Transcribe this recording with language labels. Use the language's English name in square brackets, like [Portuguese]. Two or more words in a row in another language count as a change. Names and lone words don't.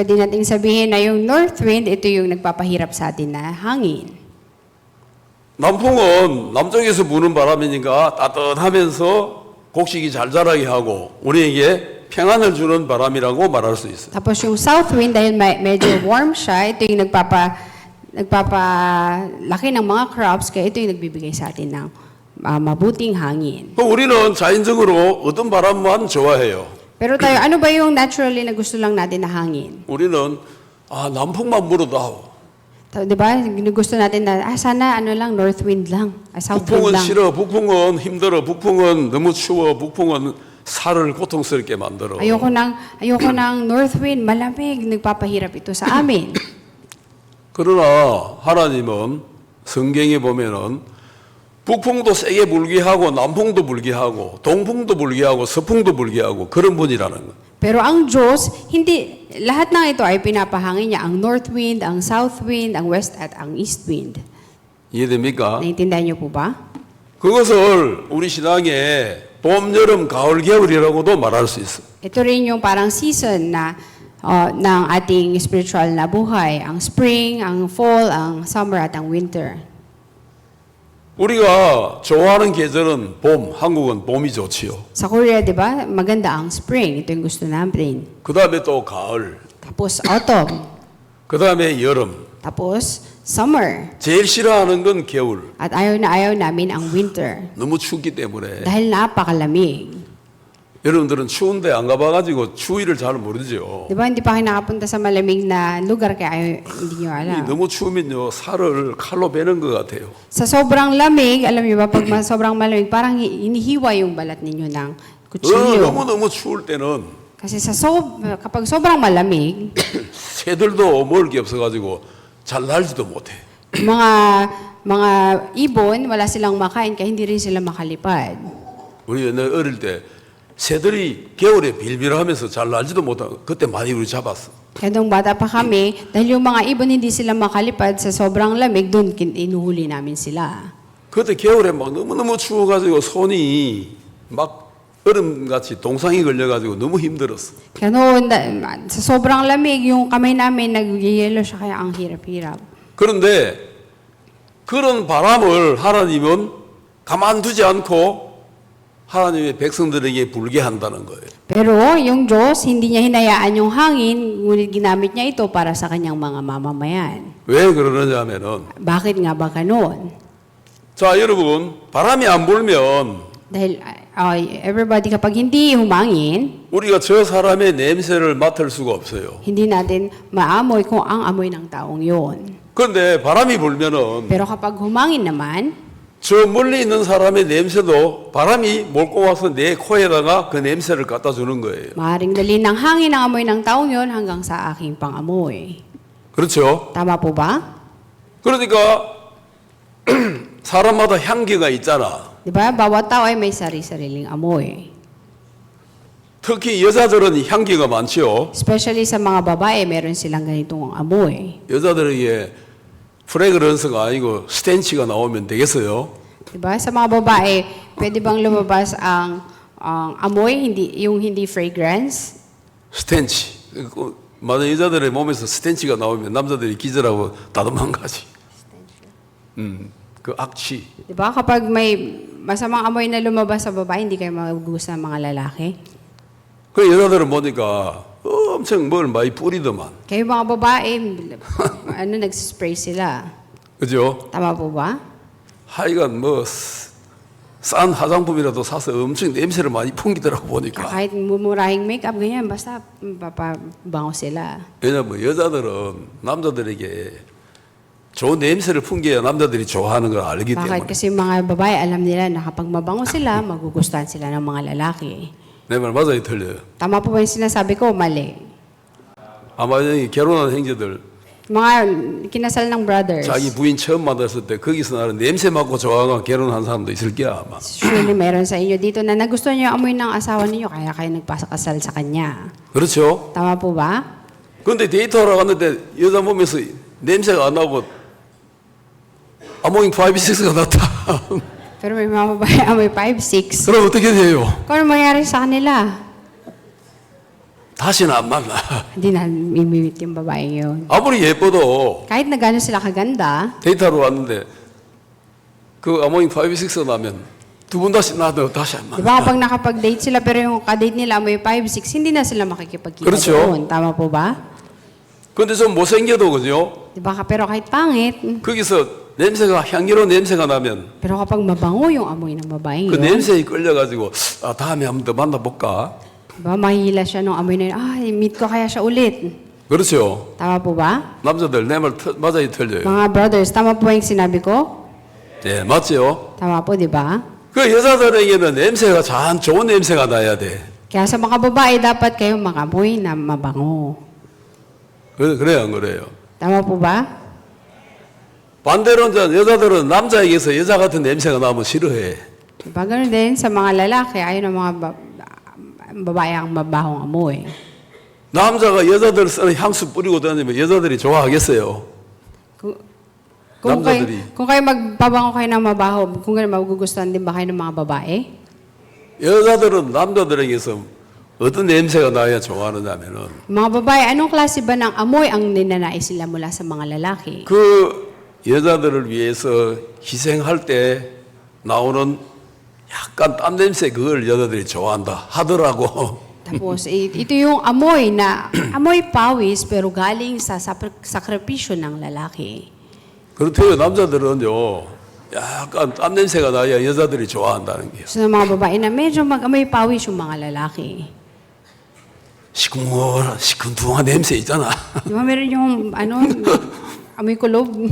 [Filipino] So pwede nating sabihin na yung [English] north wind, [Filipino] ito yung nagpapahirap sa atin na hangin. [Korean] 남풍은 남쪽에서 부는 바람이니까 따뜻하면서 곡식이 잘 자라게 하고 우리에게 평안을 주는 바람이라고 말할 수 있어요. [Filipino] Tapos yung [English] south wind, [Filipino] dahil medyo warm siya, ito yung nagpapalaki ng mga crops, kaya ito yung nagbibigay sa atin ng mabuting hangin. [Korean] 우리는 자연적으로 어떤 바람만 좋아해요. [Filipino] Pero tayo, ano ba yung naturally na gusto lang natin na hangin? [Korean] 우리는 남풍만 불어도 [Filipino] Di ba? Gusto natin na, sana ano lang, [English] north wind [Filipino] lang, [English] south wind [Korean] 북풍은 [Filipino] lang. [Korean] 싫어, 북풍은 힘들어, 북풍은 너무 추워, 북풍은 살을 고통스럽게 만들어. [Filipino] Ayoko ng [English] north wind, [Filipino] malamig, nagpapahirap ito sa amin. [Korean] 그러나 하나님은 성경에 보면은 북풍도 세게 불게 하고 남풍도 불게 하고 동풍도 불게 하고 서풍도 불게 하고 그런 분이라는 거. [Filipino] Pero ang Diyos, hindi, lahat ng ito ay pinapahangin niya. Ang [English] north wind, [Filipino] ang [English] south wind, [Filipino] ang west at ang [English] east wind. [Korean] 이해됩니까? [Filipino] Naintindihan niyo po ba? [Korean] 그것을 우리 신앙에 봄, 여름, 가을, 겨울이라고도 말할 수 있어. [Filipino] Ito rin yung parang season na ng ating spiritual na buhay. Ang spring, ang fall, ang summer at ang winter. [Korean] 우리가 좋아하는 계절은 봄, 한국은 봄이 좋지요. [Filipino] Sa Korea, di ba, maganda ang spring. Ito yung gusto natin. [Korean] 그 다음에 또 가을, [Filipino] Tapos autumn. [Korean] 그 다음에 여름. [Filipino] Tapos summer. [Korean] 제일 싫어하는 건 겨울. [Filipino] At ayaw namin ang winter. [Korean] 너무 춥기 때문에. [Filipino] Dahil napakalamig. [Korean] 여러분들은 추운데 안 가봐가지고 추위를 잘 모르죠. [Filipino] Di ba, hindi pa kayo nakapunta sa malamig na lugar kaya hindi nyo alam. [Korean] 너무 추우면요 살을 칼로 베는 것 같아요. [Filipino] Sa sobrang lamig, alam niyo ba, pag sobrang malamig, parang inihiwa yung balat ninyo ng kutsilyo. [Korean] 너무 추울 때는 [Filipino] Kasi kapag sobrang malamig, [Korean] 새들도 먹을 게 없어가지고 잘 날지도 못해. [Filipino] mga ibon, wala silang makain, kaya hindi rin sila makalipad. [Korean] 우리 옛날 어릴 때 새들이 겨울에 빌빌하면서 잘 날지도 못하고 그때 많이 우리 잡았어. [Filipino] Kaya nung bata pa kami, dahil yung mga ibon hindi sila makalipad sa sobrang lamig, doon inuhuli namin sila. [Korean] 그때 겨울에 막 너무너무 추워가지고 손이 막 얼음같이 동상이 걸려가지고 너무 힘들었어. [Filipino] Kaya noon, sa sobrang lamig, yung kamay namin nag-yellow siya, kaya ang hirap-hirap. [Korean] 그런데 그런 바람을 하나님은 가만두지 않고 하나님의 백성들에게 불게 한다는 거예요. [Filipino] Pero yung Diyos, hindi niya hinayaan yung hangin, ngunit ginamit niya ito para sa kanyang mga mamamayan. [Korean] 왜 그러느냐 하면은 [Filipino] Bakit nga ba ganoon? [Korean] 자, 여러분, 바람이 안 불면 [Filipino] Dahil everybody kapag hindi humangin, [Korean] 우리가 저 사람의 냄새를 맡을 수가 없어요. [Filipino] hindi natin maamoy kung ang amoy ng taong yon. [Korean] 그런데 바람이 불면은 [Filipino] Pero kapag humangin naman, [Korean] 저 멀리 있는 사람의 냄새도 바람이 몰고 와서 내 코에다가 그 냄새를 갖다 주는 거예요. [Filipino] maaaring dali ng hangin ang amoy ng taong yon hanggang sa aking pangamoy. [Korean] 그렇죠? [Filipino] Tama po ba? [Korean] 그러니까 사람마다 향기가 있잖아. [Filipino] Di ba? Bawat tao ay may sari-sariling amoy. [Korean] 특히 여자들은 향기가 많지요. [Filipino] Especially sa mga babae, meron silang ganitong amoy. [Korean] 여자들에게 프레그런스가 아니고 스텐치가 나오면 되겠어요? [Filipino] Diba? Sa mga babae, pwede bang lumabas ang amoy, yung hindi fragrance? [Korean] 스텐치. 많은 여자들의 몸에서 스텐치가 나오면 남자들이 기절하고 다 도망가지. 그 악취. [Filipino] Diba? Kapag may masamang amoy na lumabas sa babae, hindi kayo magugustuhan ng mga lalaki. [Korean] 그 여자들은 보니까 엄청 뭘 많이 뿌리더만. [Filipino] Kayo mga babae, nagsispray sila. [Korean] 그죠? [Filipino] Tama po ba? [Korean] 하여간 뭐 싼 화장품이라도 사서 엄청 냄새를 많이 풍기더라고 보니까. [Filipino] Kahit mumurahing makeup, ganyan, basta papabango sila. [Korean] 왜냐면 여자들은 남자들에게 좋은 냄새를 풍겨야 남자들이 좋아하는 걸 알기 [Filipino] Bakit? [Korean] 때문에. [Filipino] Kasi mga babae, alam nila na kapag mabango sila, magugustuhan sila ng mga lalaki. [Korean] 내 말 맞아요, 틀려요? [Filipino] Tama po ba yung sinasabi ko? Mali. [Korean] 아마 여기 결혼한 형제들 [Filipino] Mga kinasal ng brothers. [Korean] 자기 부인 처음 만났을 때 거기서 나는 냄새 맡고 좋아하고 결혼한 사람도 있을 거야 아마. [Filipino] Surely meron sa inyo dito na nagustuhan niyo yung amoy ng asawa ninyo kaya kayo nagpasakasal sa kanya. [Korean] 그렇죠? [Filipino] Tama po ba? [Korean] 그런데 데이트하러 갔는데 여자 몸에서 냄새가 안 나고 아모잉 5, 6가 났다. [Filipino] Pero may mga babae amoy 5, 6. [Korean] 그럼 어떻게 돼요? [Filipino] Kung ano mangyari sa kanila? [Korean] 다시는 안 만나. [Filipino] Hindi na imimit yung babae yun. [Korean] 아무리 예뻐도 [Filipino] Kahit na gano'n sila kaganda, [Korean] 데이트하러 왔는데 그 아모잉 5, 6가 나면 두 분 다시 나도 다시 안 [Filipino] di [Korean] 만나. [Filipino] ba kapag nakapag-date sila pero yung kadate nila amoy 5, 6, hindi na sila makikipagkita [Korean] K렇죠. [Filipino] doon. Tama po ba? [Korean] 근데 좀 못생겨도 그죠? [Filipino] Di ba? Pero kahit pangit, [Korean] 거기서 냄새가 향기로운 냄새가 나면 [Filipino] pero kapag mabango yung amoy ng babaeng [Korean] 그 [Filipino] yun, [Korean] 냄새에 끌려가지고 아, 다음에 한 번 더 만나볼까? [Filipino] diba, mahihila siya nung amoy na yun, meet ko kaya siya ulit. [Korean] 그렇죠. [Filipino] Tama po ba? [Korean] 남자들 내 말 맞아요, 틀려요. [Filipino] Mga brothers, tama po yung sinabi ko? [Korean] 네, 맞죠? [Filipino] Tama po, di ba? [Korean] 그 여자들에게는 냄새가 참 좋은 냄새가 나야 돼. [Filipino] Kaya sa mga babae, dapat kayong makamoy na mabango. [Korean] 그래요, 안 그래요? [Filipino] Tama po ba? [Korean] 반대로 이제 여자들은 남자에게서 여자 같은 냄새가 나면 싫어해. [Filipino] Diba ganun din sa mga lalaki, ayaw ng mga babae ang mabahong amoy. [Korean] 남자가 여자들 쓰는 향수 뿌리고 다니면 여자들이 좋아하겠어요? 남자들이. [Filipino] Kung kayo magpabango kayo ng mabaho, kung gano'n magugustuhan din ba kayo ng mga babae? [Korean] 여자들은 남자들에게서 어떤 냄새가 나야 좋아하느냐면은 [Filipino] Mga babae, anong klase ba ng amoy ang ninanais sila mula sa mga lalaki? [Korean] 그 여자들을 위해서 희생할 때 나오는 약간 땀 냄새 그걸 여자들이 좋아한다 하더라고. [Filipino] Tapos, ito yung amoy na, amoy pawis pero galing sa sakripisyo ng lalaki. [Korean] 그렇대요. 남자들은요. 약간 땀 냄새가 나야 여자들이 좋아한다는 게요. [Filipino] So, mga babae na medyo mag-amoy pawis yung mga lalaki. [Korean] 시큰둥한 냄새 있잖아. [Filipino] Di ba meron yung, amoy kulob?